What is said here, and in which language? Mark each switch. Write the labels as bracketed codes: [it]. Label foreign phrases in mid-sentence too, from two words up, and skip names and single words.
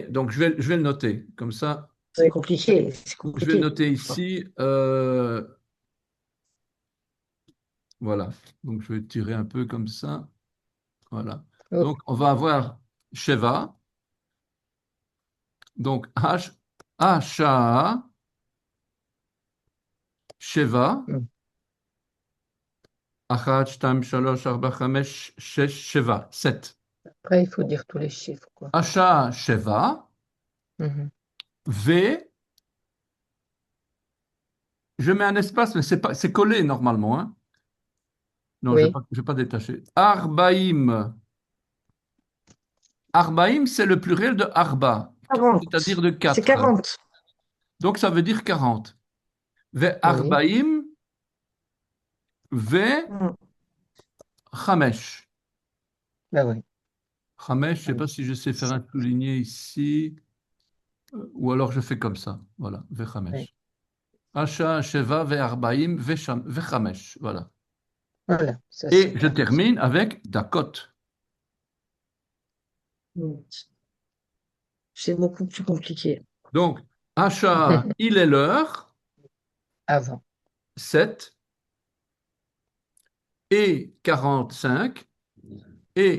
[fr] Donc, je vais le noter. Comme ça, C'est compliqué. C'est je vais le compliqué. noter ici. Voilà. Donc, je vais tirer un peu comme ça. Voilà. Ok. Donc, on va avoir Sheva. Donc, [he] H, השעה, שבע. Mm. אחת, שתיים, שלוש, ארבע, חמש, שש, שבע. [fr] 7. Après, il faut dire tous les chiffres, quoi. [he] השעה, שבע. Mhm. [fr] V, je mets un espace, mais c'est collé normalement, hein. Non, Oui. je vais pas détacher. Arbaïm. Arbaïm, c'est le pluriel de arba, c'est-à-dire 40. de C'est 4. 40. Donc, ça veut dire 40. Ve Oui. [he] ארבעים, ו Mm. חמש. [fr] Bah oui. Chamesh, je ne sais Oui. pas si je sais faire un souligné ici, ou alors je fais comme ça. Voilà, ve Oui. chamesh. [he] השעה, שבע, וארבעים, וחמש. [fr] Voilà. Voilà, ça c'est Et je 40. termine avec Dakot. Mm. C'est beaucoup plus compliqué. Donc, Asha, il est l'heure, Avant. 7 et 45 et